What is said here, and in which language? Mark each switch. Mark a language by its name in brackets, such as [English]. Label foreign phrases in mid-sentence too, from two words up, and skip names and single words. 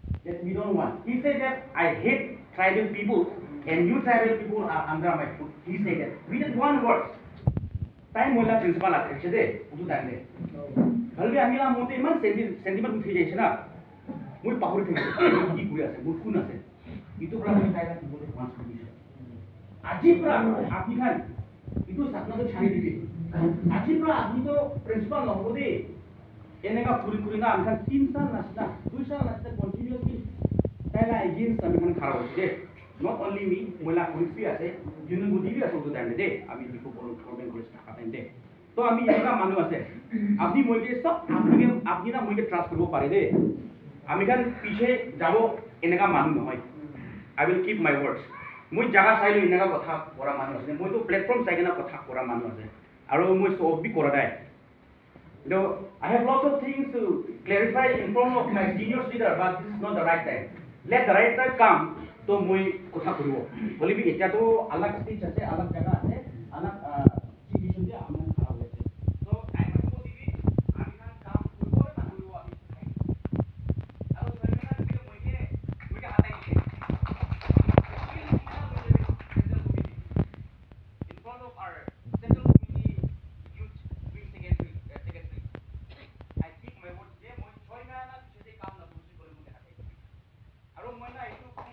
[English] that we don't want. He said that I hate tribal people and you tribal people are under my foot. He said that. We just one word. [Naga Pidgin] Time mola principal akhir chede utu dande. Halbi amila mote iman sentiment uthi jaise na. Moi pahori thei ki kuri ase moi kun ase. Itu pra moi taila ki bole once kuri. Aji pra apni khan itu sapna to chhari dibe. Aji pra apni to principal no hode enega kuri na amkan 3 saal nasna 2 saal nasna continuously taila against ami man khara hoche. [English] Not only me, [Naga Pidgin] mola police bhi ase, [English] union body [Naga Pidgin] bhi ase utu dande de, ami diku bolo problem kore thaka time de. To ami enega manu ase. Apni moi ke sob apni na moi ke trust koribo pare de. Ami kan piche jabo enega manu nohoy. [English] I will keep my words. [Naga Pidgin] Moi jaga sailo enega kotha kora manu ase. Moi to platform sai na kotha kora manu ase. Aro moi sob bhi kora dai. [English] Though I have lots of things to clarify in front of my senior leader, but this is not the right time. Let the right time come. [Naga Pidgin] तो মই কথা করিব বলি বি এটা তো আলাদা স্টেজ আছে আলাদা জায়গা আছে আলাদা সিচুয়েশন যে আমরা খারাপ হয়েছে তো টাইম আছে দিবি আমি খান কাম করব না করব আমি আর ওই জায়গা থেকে মই হাতাই দিই [English] in front of our central committee youth wing secretary I keep my word [Naga Pidgin] যে মই 6 মাহ না সেটা কাম না বুঝি করে মই হাতাই দিই আর মই না একটু